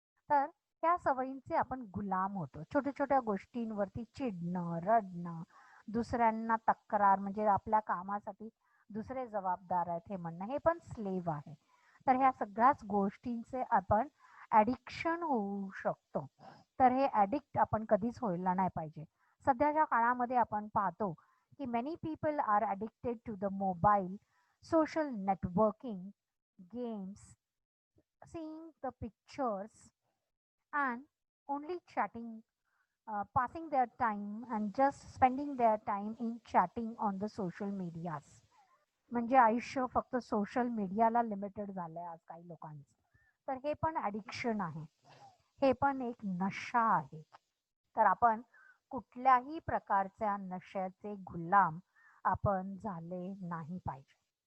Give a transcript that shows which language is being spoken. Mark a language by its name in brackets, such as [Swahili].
[Marathi] तर त्या सवयींचे आपण गुलाम होतो. छोट्या छोट्या गोष्टींवरती चिडणं, रडणं, दुसऱ्यांना तक्रार, म्हणजे आपल्या कामासाठी दुसरे जबाबदार आहेत हे म्हणणं, हे पण स्लेव्ह आहे. तर ह्या सगळ्याच गोष्टींचे आपण ॲडिक्शन होऊ शकतो. तर हे ॲडिक्ट आपण कधीच व्हायला नाही पाहिजे. सध्याच्या काळामध्ये आपण पाहतो की [English] Many people are addicted to the mobile, social networking, games, seeing the pictures, and only chatting, passing their time and just spending their time in chatting on the social medias. [Marathi] म्हणजे आयुष्य फक्त सोशल मीडियाला limited झालंय आज काही लोकांचं. तर हे पण ॲडिक्शन आहे, हे पण एक नशा आहे. तर आपण कुठल्याही प्रकारच्या नशेचे गुलाम आपण झाले नाही पाहिजे.